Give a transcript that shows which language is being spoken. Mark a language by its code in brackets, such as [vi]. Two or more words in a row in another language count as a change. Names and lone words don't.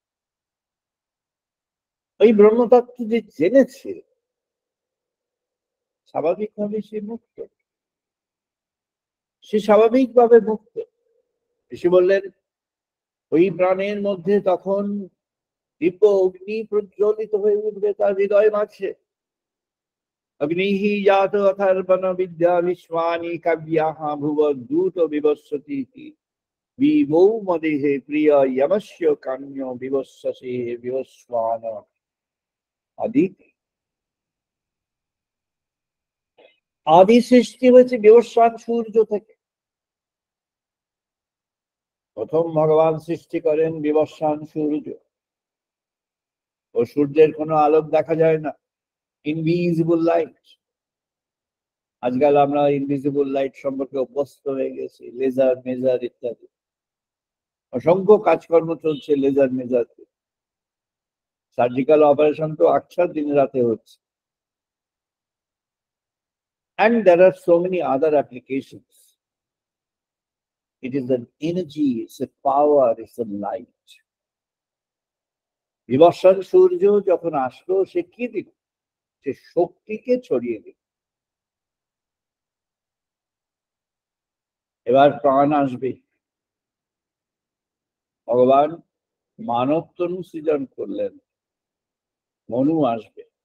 [bn] ওই ব্রহ্মতত্ত্ব যে জেনেছে, স্বাভাবিকভাবে সে মুক্ত, সে স্বাভাবিকভাবে মুক্ত। ঋষি বললেন, ওই প্রাণের মধ্যে তখন দিব্য অগ্নি প্রজ্বলিত হয়ে উঠবে তার হৃদয় মাঝে, [sa] अग्निः यात अथर्वण विद्या विश्वानि काव्याः भुवद्दूत विवस्वति विवो मदेहे प्रिय यमस्य कान्यो विवस्वसे विवस्वान अदिति। [bn] আদি সৃষ্টি হয়েছে বিবস্বান সূর্য থেকে। প্রথম ভগবান সৃষ্টি করেন বিবস্বান সূর্য। ও সূর্যের কোনো আলোক দেখা যায় না, [en] invisible light. [bn] আজকাল আমরা [en] invisible light [bn] সম্পর্কে অভ্যস্ত হয়ে গেছি, [en] laser maser [bn] ইত্যাদি। অসংখ্য কাজকর্ম চলছে [en] laser maser. surgical operation [bn] তো আকছার দিন রাতে হচ্ছে। [en] And there are so many other applications. It is an energy, it's a power, it's a light. [bn] বিবস্বান সূর্য যখন আসলো সে কি দিল? সে শক্তিকে ছড়িয়ে দিল। এবার প্রাণ আসবে। ভগবান মানব তনু সৃজন করলেন, মনু আসবে।